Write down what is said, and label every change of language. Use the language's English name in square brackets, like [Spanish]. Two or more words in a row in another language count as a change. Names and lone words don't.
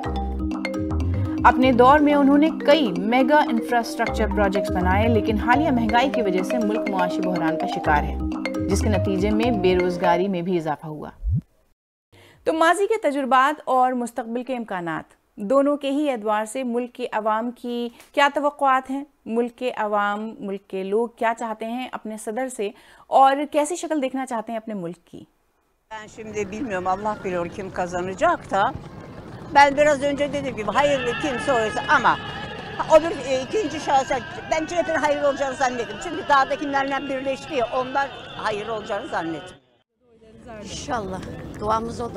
[Urdu] اپنے دور میں انہوں نے کئی [English] mega infrastructure projects [Urdu] بنائے، لیکن حالیہ مہنگائی کی وجہ سے ملک معاشی بحران کا شکار ہے، جس کے نتیجے میں بے روزگاری میں بھی اضافہ ہوا. تو ماضی کے تجربات اور مستقبل کے امکانات دونوں کے ہی اعتبار سے ملک کے عوام کی کیا توقعات ہیں، ملک کے عوام، ملک کے لوگ کیا چاہتے ہیں اپنے صدر سے اور کیسی شکل دیکھنا چاہتے ہیں اپنے ملک کی. [Turkish] Ben şimdi bilmiyorum, Allah bilir kim kazanacak da. Ben biraz önce dediğim gibi hayırlı kimse oysa ama öbür ikinci şahsa ben CHP'nin hayırlı olacağını zannettim. Çünkü dağdakilerle birleşti ya, onlar hayırlı olacağını zannettim. İnşallah. Duamız odur.